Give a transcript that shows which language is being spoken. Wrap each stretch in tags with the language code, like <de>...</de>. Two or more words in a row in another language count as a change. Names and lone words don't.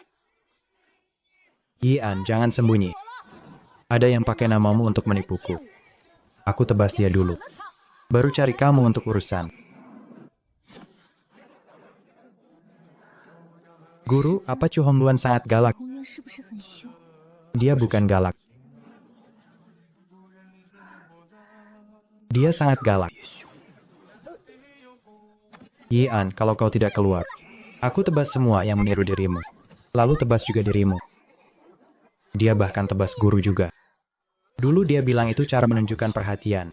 <id>Yian, jangan sembunyi. Ada yang pakai namamu untuk menipuku. Aku tebas dia dulu. Baru cari kamu untuk urusan. Guru, apa Chu Hongluan sangat galak?</id> <zh>宏渊是不是很凶？</zh> <id>Dia bukan galak. Dia sangat galak. Yian, kalau kau tidak keluar, aku tebas semua yang meniru dirimu. Lalu tebas juga dirimu. Dia bahkan tebas guru juga. Dulu dia bilang itu cara menunjukkan perhatian.</id>